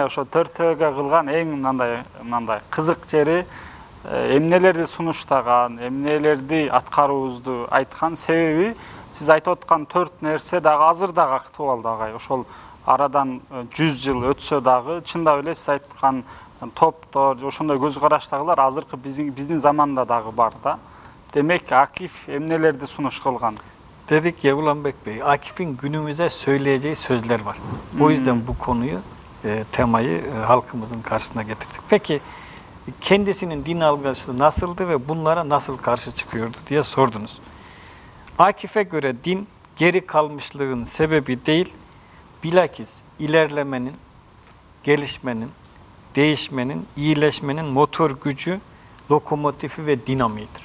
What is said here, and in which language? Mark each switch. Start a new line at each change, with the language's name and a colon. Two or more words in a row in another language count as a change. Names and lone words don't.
Kyrgyz: Ошо 4-төгө кылган эң мындай кызык жери эмнелерди сунуштаган, эмнелерди аткаруубузду айткан себеби сиз айтып аткан 4 нерсе дагы азыр дагы актуалдуу агай. Ошол арадан 100 жыл өтсө дагы чындап эле сиз айткан топтор, ошондой көз караштагылар азыркы биздин заманда дагы бар да. Демек Акиф эмнелерди сунуш кылган?
Turkish: Dedik ya Ulanbek Bey, Akif'in günümüze söyleyeceği sözler var. O yüzden bu konuyu, temayı halkımızın karşısına getirdik. Peki kendisinin din algısı nasıldı ve bunlara nasıl karşı çıkıyordu diye sordunuz. Akif'e göre din geri kalmışlığın sebebi değil, bilakis ilerlemenin, gelişmenin, değişmenin, iyileşmenin motor gücü, lokomotifi ve dinamiğidir.